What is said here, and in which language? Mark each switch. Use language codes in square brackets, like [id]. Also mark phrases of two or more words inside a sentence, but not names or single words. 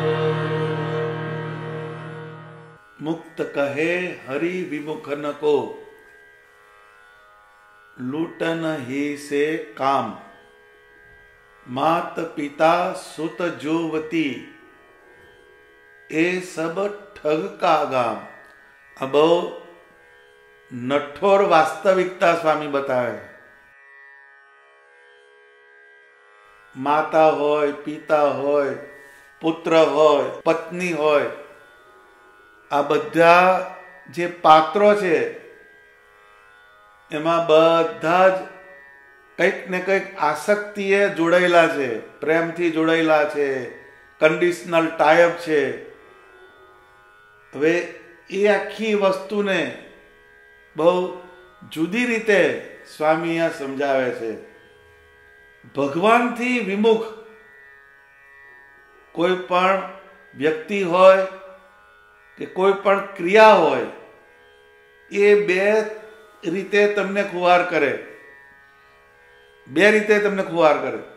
[hi] मुक्त कहे हरि विमुखन को, लूटन ही से काम, मात पिता सुत जोवती ए सब ठग का गाम। अब नठोर वास्तविकता स्वामी बतावे। [gu] માતા હોય, પિતા હોય, પુત્ર હોય, પત્ની હોય, આ બધા જે પાત્રો છે એમાં બધા જ કંઈક ને કંઈક આસક્તિએ જોડેલા છે, પ્રેમથી જોડેલા છે, [en] conditional type [gu] છે। હવે એ આખી વસ્તુને બહુ જુદી રીતે સ્વામી આ સમજાવે છે। ભગવાનથી વિમુખ કોઈ પણ વ્યક્તિ હોય કે કોઈ પણ ક્રિયા હોય, એ બે રીતે તમને ખુવાર કરે. બે રીતે તમને ખુવાર કરે.